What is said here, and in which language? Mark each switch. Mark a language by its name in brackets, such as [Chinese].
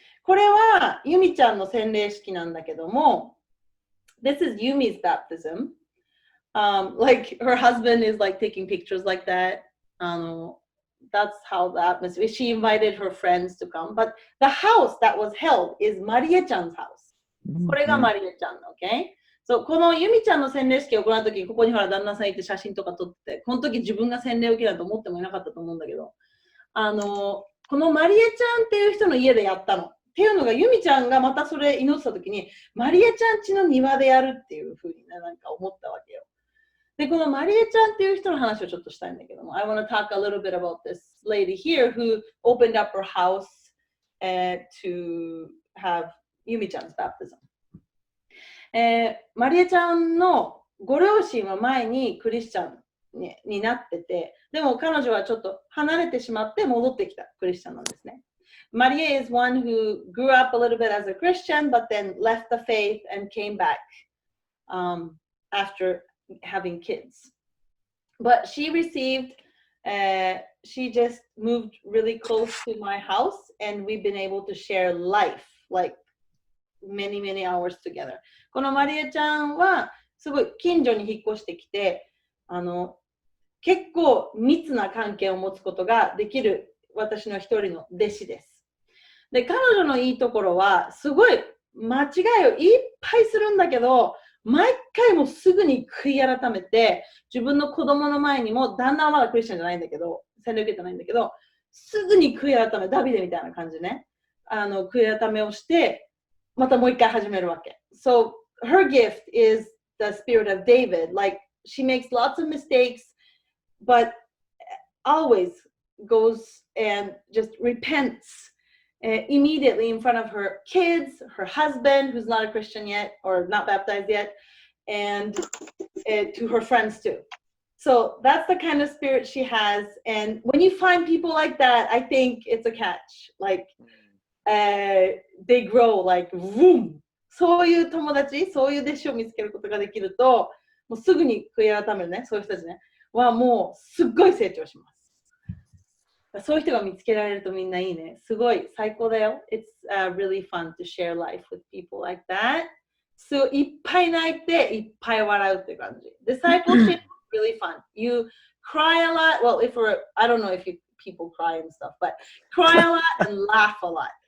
[Japanese] これはユミちゃんの洗礼式なんだけども、 [English] This is Yumi's baptism. Like her husband is like taking pictures like that. That's how the atmosphere. She invited her friends to come, but the house that was held is Maria-chan's house. [Japanese] これがマリエちゃん、 [English] okay? So [Japanese] このユミちゃんの洗礼式を行うとき、ここにほら旦那さんいて写真とか撮って、この時自分が洗礼を受けたと思ってもいなかったと思うんだけど、このマリエちゃんっていう人の家でやったの。っていうのがユミちゃんがまたそれ祈ってたときに、マリエちゃん家の庭でやるっていうふうにね、なんか思ったわけよ。で、このマリエちゃんっていう人の話をちょっとしたいんだけども、 [English] I want to talk a little bit about this lady here who opened up her house to have ユミちゃん's baptism. [Japanese] マリエちゃんのご両親は前にクリスチャンになってて、でも彼女はちょっと離れてしまって戻ってきたクリスチャンなんですね。 [English] Maria is one who grew up a little bit as a Christian, but then left the faith and came back after having kids. But she received, she just moved really close to my house, and we've been able to share life, like many, many hours together. [Japanese] このマリエちゃんはすごい近所に引っ越してきて、結構密な関係を持つことができる私の一人の弟子です。で、彼女のいいところは、すごい間違いをいっぱいするんだけど、毎回もすぐに悔い改めて、自分の子供の前にも、旦那はまだクリスチャンじゃないんだけど、洗礼受けてないんだけど、すぐに悔い改め、ダビデみたいな感じね。悔い改めをして、またもう一回始めるわけ。 [English] So, her gift is the spirit of David. Like, she makes lots of mistakes, but always goes and just repents.Immediately in front of her kids, her husband, who's not a Christian yet or not baptized yet, and to her friends too. So that's the kind of spirit she has. And when you find people like that, I think it's a catch. Like, they grow like, boom. [Japanese] そういう友達、そういう弟子を見つけることができると、もうすぐに悔い改めるね、そういう人たちね、はもうすっごい成長します。そういう人が見つけられるとみんないいね。すごい最高だよ。 [English] It's really fun to share life with people like that. [Japanese] いっぱい泣いて、いっぱい笑うっていう感じ。 [English] Discipleship is really fun. You cry a lot. Well, I don't know if people cry and stuff, but cry a lot and laugh a lot.